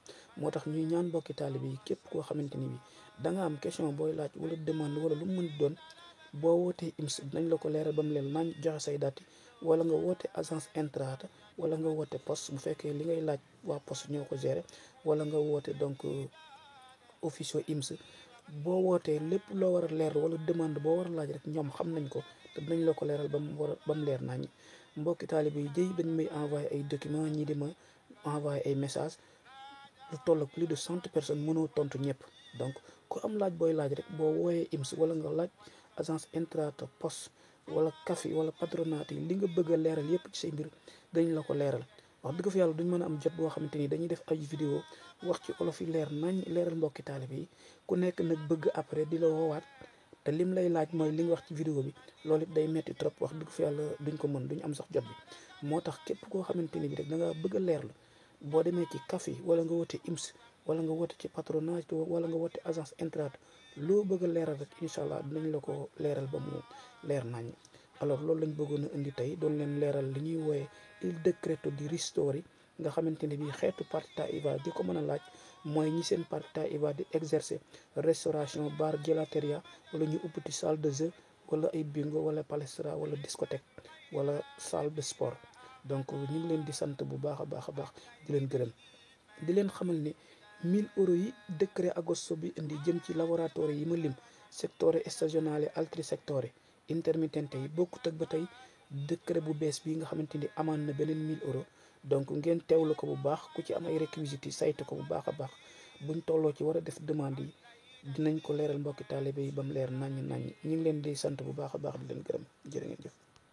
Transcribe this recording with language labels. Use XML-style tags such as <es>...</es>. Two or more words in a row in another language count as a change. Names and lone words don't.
<wo>moo tax ñuy ñaan mbokki taalibe yi képp koo xamante ni bi da nga am question booy laaj wala demande wala lu mu mën doon, boo wootee IMS dinañ la ko leeral ba mu leen nañ joxe say date, wala nga woote agence Entrata, wala nga woote poste bu fekkee li ngay laaj waa poste ñoo ko gérer, wala nga woote donc officio IMS boo wootee lépp loo war a leer wala demande boo war a laaj rek ñoom xam nañ ko te dinañ la ko leeral ba mu leer nañ. Mbokki taalibe yi jëy dañ may envoyé ay documents ñii di ma envoyé ay messages lu toll ak</wo> <fr>plus de 100 personnes,</fr> <wo>mënoo tontu ñëpp. Donc ku am laaj booy laaj rek boo wooyee IMS wala nga laaj agence intrant poste wala CAFI wala patronat yi li nga bëgg a leeral yëpp ci say mbir dañ la ko leeral. wax dëgg fa yàlla duñ mën a am jot boo xamante ni dañuy def ay vidéo wax ci olof yi leer nañ leeral mbokki taalibe yi ku nekk nag bëgg après di la woowaat te lim lay laaj mooy li nga wax ci vidéo bi loolu it day metti trop. wax dëgg fa yàlla duñ ko mën, duñ am sax jot bi. moo tax képp koo xamante ni bi rek da nga bëgg a leerlu boo demee ci CAFI wala nga woote IMS wala nga woote ci patronat wala nga woote agence intrant loo bëgg a leeral rek</wo> <ar>إن شاء الله</ar> <wo>dinañ la ko leeral ba mu leer nañ. alors loolu lañ bëggoon a indi tey doon leen leeral li ñuy wooye</wo> <it>il decreto di ristori</it> <wo>nga xamante ne bii xeetu</wo> <it>partita IVA</it> <wo>di ko mën a laaj mooy ñi seen</wo> <it>partita IVA</it> <wo>di exercer restauration bar gelateria wala ñu ubbuti</wo> <fr>salle de jeu</fr> <wo>wala ay bingo wala palestra wala discothèque wala</wo> <fr>salle de sport.</fr> <wo>donc ñu ngi leen di sant bu baax a baax di leen gërëm di leen xamal ni 1000 € yi décret agosto bi indi jëm ci laboratoire yi ma lim</wo> <it>settore stagionale altri settori intermittente</it> <wo>yi bokkut ak ba tey décret bu bees bi nga xamante ni amaan na beneen 1000 €. donc ngeen teewlu ko bu baax ku ci am ay réquisites yi saytu ko bu baax a baax buñ tolloo ci war a def demande yi dinañ ko leeral mbokki taalibe yi ba mu leer naññ ñu ngi leen di sant bu baax a baax di leen gërëm jërë ngeen jëf.</wo>